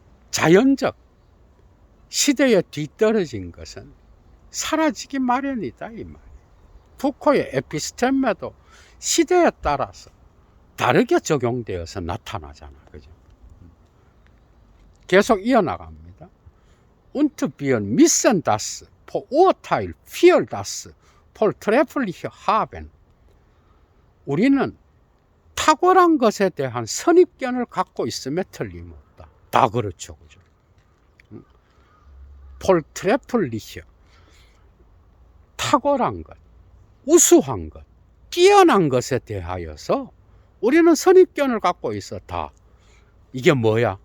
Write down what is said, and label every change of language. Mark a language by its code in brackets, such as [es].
[ko] 자연적 시대에 뒤떨어진 것은 사라지기 마련이다 이 말이에요. 푸코의 에피스템에도 시대에 따라서 다르게 적용되어서 나타나잖아. 그죠? 계속 이어나갑니다. [de] Und wir müssen das Vorurteil für das Vortreffliche haben. [ko] 우리는 탁월한 것에 대한 선입견을 갖고 있음에 틀림없다. 다 그렇죠. 그죠? [de] Vortreffliche. [ko] 탁월한 것, 우수한 것, 뛰어난 것에 대하여서 우리는 선입견을 갖고 있어. 다. 이게 뭐야?